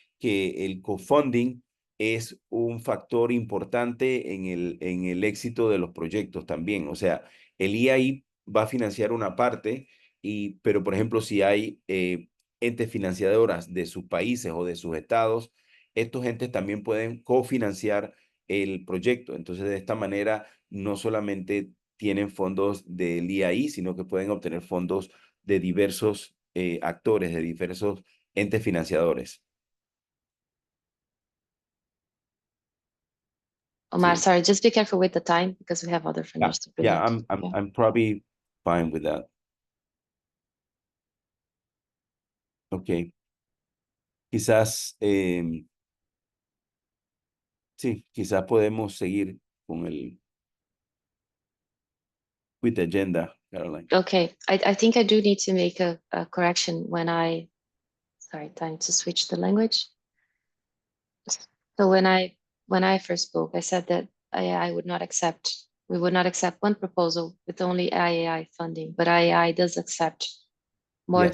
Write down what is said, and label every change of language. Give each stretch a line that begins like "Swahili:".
Spanish: Que el co-funding es un factor importante en el éxito de los proyectos también. O sea, el IAI va a financiar una parte, pero por ejemplo, si hay entes financiadoras de sus países o de sus estados, estos entes también pueden cofinanciar el proyecto. Entonces, de esta manera, no solamente tienen fondos del IAI, sino que pueden obtener fondos de diversos actores, de diversos entes financiadores. Omar, Sí.
English: sorry, just be careful with the time because we have other funders to Yeah, present. I'm probably fine with that. Okay.
Spanish: Quizás, sí, quizás podemos seguir con el
English: with the agenda,
Spanish: Caroline.
English: Okay, I think I do need to make a correction when sorry, time to switch the language. So when I first spoke, I said that we would not accept one proposal with only IAI funding, but IAI does accept more